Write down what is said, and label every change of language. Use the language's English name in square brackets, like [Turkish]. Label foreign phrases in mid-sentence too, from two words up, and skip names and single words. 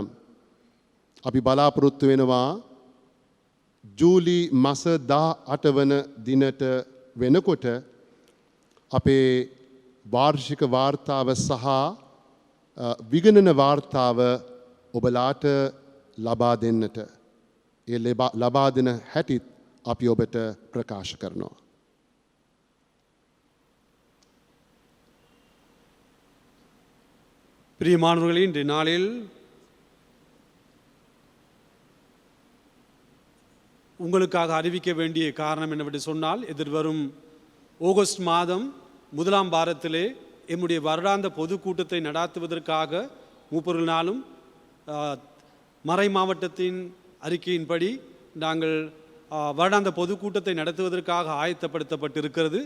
[Sinhala] අපි බලාපොරොත්තු වෙනවා ජූලි මාස 18 වන දිනට වෙනකොට අපේ වාර්ෂික වාර්තාව සහ විගණන වාර්තාව ඔබලාට ලබා දෙන්නට. ඒ ලබා දෙන හැටිත් අපි ඔබට ප්‍රකාශ කරනවා. [Tamil] பிரியமானவர்களே, இன்றைய நாளில் உங்களுக்காக அறிவிக்க வேண்டிய காரணம் என்னவென்று சொன்னால், எதிர்வரும் ஆகஸ்ட் மாதம் 1ஆம் வாரத்திலே எம்முடைய வருடாந்த பொதுக்கூட்டத்தை நடாத்துவதற்காக மூப்பொருளினாலும் மறை மாவட்டத்தின் அறிக்கையின்படி நாங்கள் வருடாந்த பொதுக்கூட்டத்தை நடத்துவதற்காக ஆயத்தப்படுத்தப்பட்டிருக்கிறது.